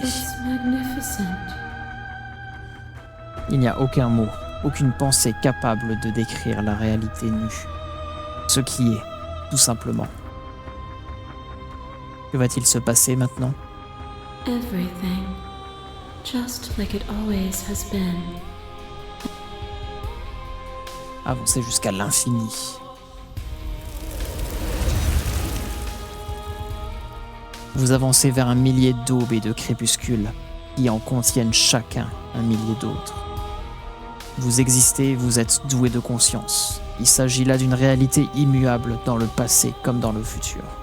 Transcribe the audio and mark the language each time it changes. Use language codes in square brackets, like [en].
[en] It's magnificent. [fr] Il n'y a aucun mot, aucune pensée capable de décrire la réalité nue. Ce qui est, tout simplement. Que va-t-il se passer maintenant ? [en] Everything. Just like it always has been. [fr] Avancez jusqu'à l'infini. Vous avancez vers un millier d'aubes et de crépuscules qui en contiennent chacun un millier d'autres. Vous existez, vous êtes doué de conscience. Il s'agit là d'une réalité immuable dans le passé comme dans le futur.